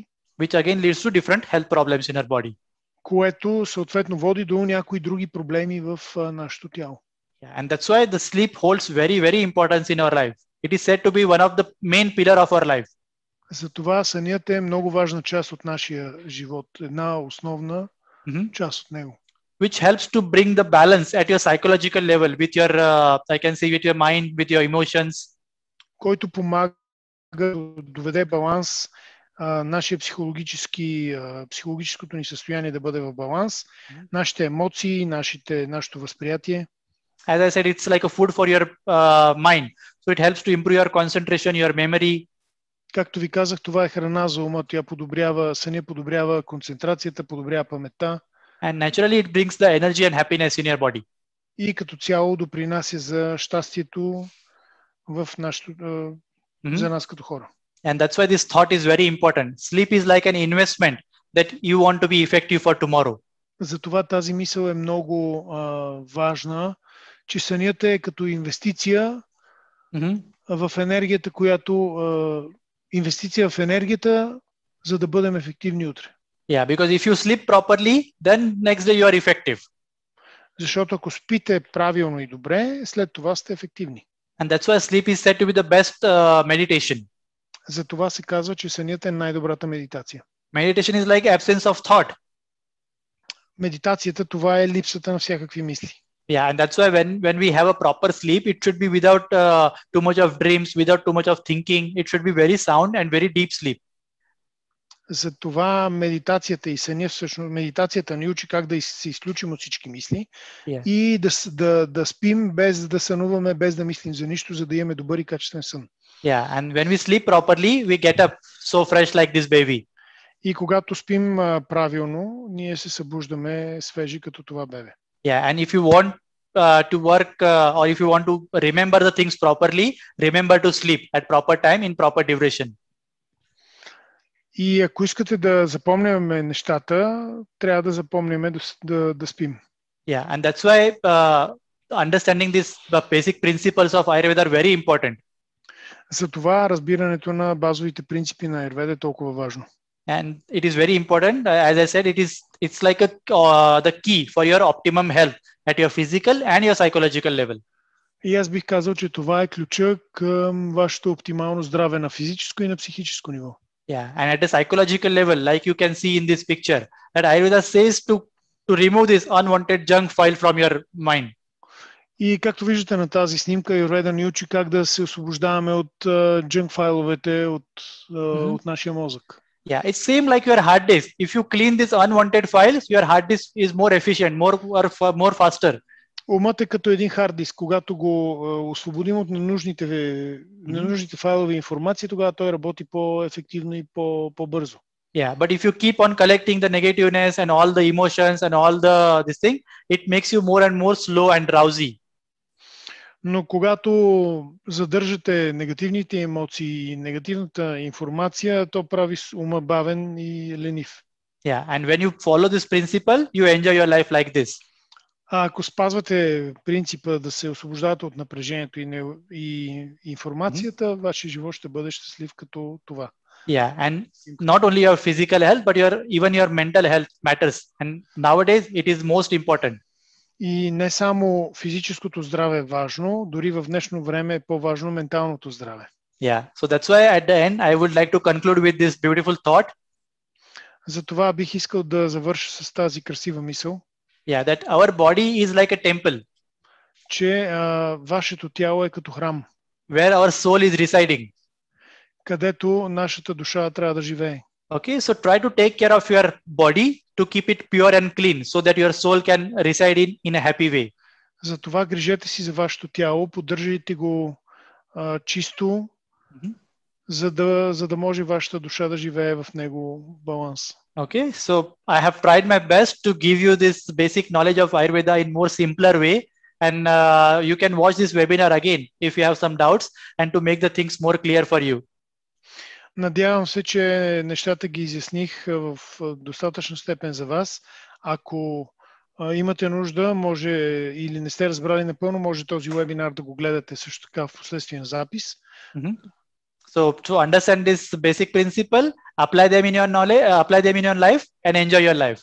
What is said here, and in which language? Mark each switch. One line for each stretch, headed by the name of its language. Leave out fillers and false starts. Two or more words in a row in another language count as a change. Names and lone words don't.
English: Which again leads to different health problems in our body.
Bulgarian: Което съответно води до някои други проблеми в нашето тяло.
English: Yeah, and that's why the sleep holds very, very importance in our life. It is said to be one of the main pillar of our life.
Bulgarian: Затова сънят е много важна част от нашия живот, една основна част от него.
English: Which helps to bring the balance at your psychological level with your, I can say, with your mind, with your emotions.
Bulgarian: Който помага да доведе баланс, нашия психологическото ни състояние да бъде в баланс, нашите емоции, нашето възприятие.
English: As I said, it's like a food for your mind. So it helps to improve your concentration, your memory.
Bulgarian: Както ви казах, това е храна за ума. Съня подобрява концентрацията, подобрява паметта.
English: And naturally it brings the energy and happiness in your body.
Bulgarian: И като цяло допринася за щастието в за нас като хора.
English: And that's why this thought is very important. Sleep is like an investment that you want to be effective for tomorrow.
Bulgarian: Затова тази мисъл е много важна, че сънят е като инвестиция в енергията, инвестиция в енергията, за да бъдем ефективни утре.
English: Yeah, because if you sleep properly, then next day you are effective.
Bulgarian: Защото ако спите правилно и добре, след това сте ефективни.
English: And that's why sleep is said to be the best meditation.
Bulgarian: Затова се казва, че сънят е най-добрата медитация.
English: Meditation is like absence of thought.
Bulgarian: Медитацията, това е липсата на всякакви мисли.
English: Yeah, and that's why when we have a proper sleep, it should be without too much of dreams, without too much of thinking. It should be very sound and very deep sleep.
Bulgarian: Затова медитацията и съня, всъщност медитацията ни учи как да се изключим от всички мисли и да спим без да сънуваме, без да мислим за нищо, за да имаме добър и качествен сън.
English: Yeah, and when we sleep properly, we get up so fresh like this baby.
Bulgarian: И когато спим правилно, ние се събуждаме свежи като това бебе.
English: Yeah, and if you want to work or if you want to remember the things properly, remember to sleep at proper time in proper duration.
Bulgarian: И ако искате да запомняме нещата, трябва да запомняме да спим.
English: Yeah, and that's why understanding the basic principles of Ayurveda are very important.
Bulgarian: Затова разбирането на базовите принципи на Ayurveda е толкова важно.
English: And it is very important. As I said, it's like the key for your optimum health at your physical and your psychological level.
Bulgarian: И аз бих казал, че това е ключа към вашето оптимално здраве на физическо и на психическо ниво.
English: Yeah, and at a psychological level, like you can see in this picture, that Ayurveda says to remove this unwanted junk file from your mind.
Bulgarian: И както виждате на тази снимка, Ayurveda ни учи как да се освобождаваме от junk файловете от нашия мозък.
English: Yeah, it's same like your hard disk. If you clean these unwanted files, your hard disk is more efficient, more faster.
Bulgarian: Умът е като един хард диск. Когато го освободим от ненужните файлове информация, тогава той работи по-ефективно и по-бързо.
English: Yeah, but if you keep on collecting the negativeness and all the emotions and all this thing, it makes you more and more slow and drowsy.
Bulgarian: Но когато задържате негативните емоции и негативната информация, то прави ума бавен и ленив.
English: Yeah, and when you follow this principle, you enjoy your life like this.
Bulgarian: А ако спазвате принципа да се освобождавате от напрежението и информацията, вашия живот ще бъде щастлив като това.
English: Yeah, and not only your physical health, but even your mental health matters. And nowadays, it is most important.
Bulgarian: И не само физическото здраве е важно, дори в днешно време е по-важно менталното здраве.
English: Yeah, so that's why at the end, I would like to conclude with this beautiful thought.
Bulgarian: Затова бих искал да завърша с тази красива мисъл.
English: Yeah, that our body is like a temple.
Bulgarian: Че вашето тяло е като храм.
English: Where our soul is residing.
Bulgarian: Където нашата душа трябва да живее.
English: Okay, so try to take care of your body to keep it pure and clean, so that your soul can reside in a happy way.
Bulgarian: Затова грижете си за вашето тяло, поддържайте го чисто, за да може вашата душа да живее в него баланс.
English: Okay, so I have tried my best to give you this basic knowledge of Ayurveda in more simpler way, and you can watch this webinar again if you have some doubts, and to make the things more clear for you.
Bulgarian: Надявам се, че нещата ги изясних в достатъчна степен за вас. Ако имате нужда, може или не сте разбрали напълно, може този вебинар да го гледате също така в последствие на запис.
English: So to understand this basic principle, apply them in your knowledge, apply them in your life, and enjoy your life.